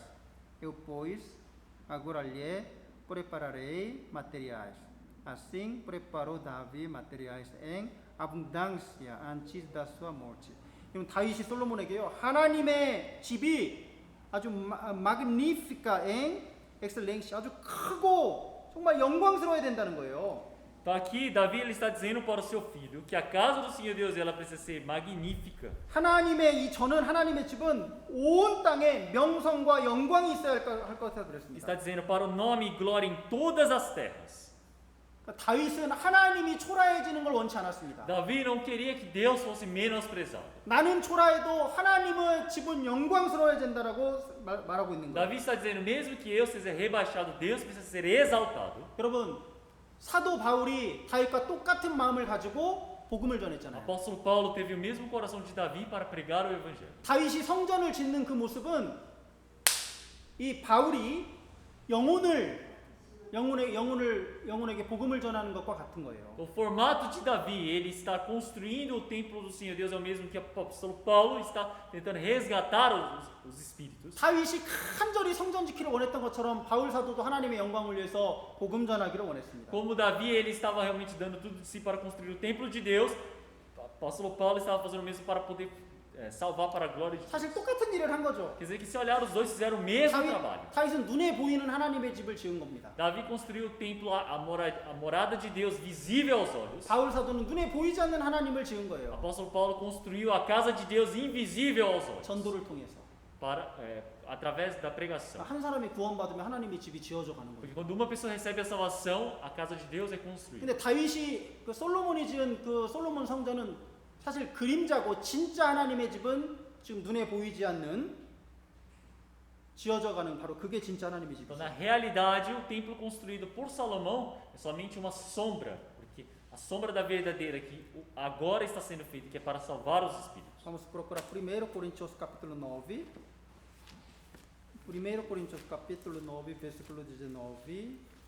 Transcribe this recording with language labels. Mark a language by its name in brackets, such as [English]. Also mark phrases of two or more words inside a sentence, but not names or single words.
[Portuguese] Eu, pois, agora lhe prepararei materiais. Assim preparou Davi materiais em abundância antes da sua morte. [Korean] 그럼 다윗이 솔로몬에게요. 하나님의 집이 아주 [Portuguese] magnifica em excelência, [Korean] 아주 크고 정말 영광스러워야 된다는 거예요. [Portuguese] Então aqui Davi ele está dizendo para o seu filho que a casa do Senhor Deus ela precisa ser magnífica. [Korean] 하나님의 이 저는 하나님의 집은 온 땅에 명성과 영광이 있어야 할 것이라 그랬습니다. [Portuguese] Está dizendo para o nome e glória em todas as terras. [Korean] 그러니까 다윗은 하나님이 초라해지는 걸 원치 않았습니다. [Portuguese] Davi não queria que Deus fosse menosprezado. [Korean] 나는 초라해도 하나님의 집은 영광스러워야 된다라고 말하고 있는 거예요. [Portuguese] Davi está dizendo mesmo que eu seja rebaixado, Deus precisa ser exaltado. [Korean] 여러분 사도 바울이 다윗과 똑같은 마음을 가지고 복음을 전했잖아요. [Portuguese] Apóstolo Paulo teve o mesmo coração de Davi para pregar o evangelho. [Korean] 다윗이 성전을 짓는 그 모습은 이 바울이 영혼에게 복음을 전하는 것과 같은 거예요. [Portuguese] O formato de Davi, ele está construindo o templo do Senhor Deus, é o mesmo que o apóstolo Paulo está tentando resgatar os espíritos. [Korean] 다윗이 간절히 성전 지키를 원했던 것처럼 바울 사도도 하나님의 영광을 위해서 복음 전하기를 원했습니다. [Portuguese] Como Davi, ele estava realmente dando tudo de si para construir o templo de Deus, o apóstolo Paulo estava fazendo o mesmo para poder salvar para a glória de Deus. [Korean] 사실 똑같은 일을 한 거죠. [Portuguese] Quer dizer que se olhar os dois fizeram o mesmo trabalho. [Korean] 다윗은 눈에 보이는 하나님의 집을 지은 겁니다. [Portuguese] Davi construiu o templo, a morada de Deus visível aos olhos. [Korean] 바울 사도는 눈에 보이지 않는 하나님을 지은 [Portuguese] O [Korean] 거예요. [Portuguese] apóstolo Paulo construiu a casa de Deus invisível aos olhos. [Korean] 전도를 통해서. [Portuguese] Através da pregação. [Korean] 한 사람이 구원받으면 하나님의 집이 지어져 가는 거예요. [Portuguese] Porque quando uma pessoa recebe a salvação, a casa de Deus é construída. [Korean] 근데 다윗이 그 솔로몬이 지은 그 솔로몬 성전은 사실 그림자고 진짜 하나님의 집은 지금 눈에 보이지 않는 지어져 가는 바로 그게 진짜 하나님의 [Portuguese] Então, [Korean] 집이죠. [Portuguese] na realidade, o templo construído por Salomão é somente uma sombra, porque a sombra da verdadeira que agora está sendo feita, que é para salvar os espíritos. Vamos procurar 1 Coríntios capítulo 9. 1 Coríntios capítulo 9, versículo 19.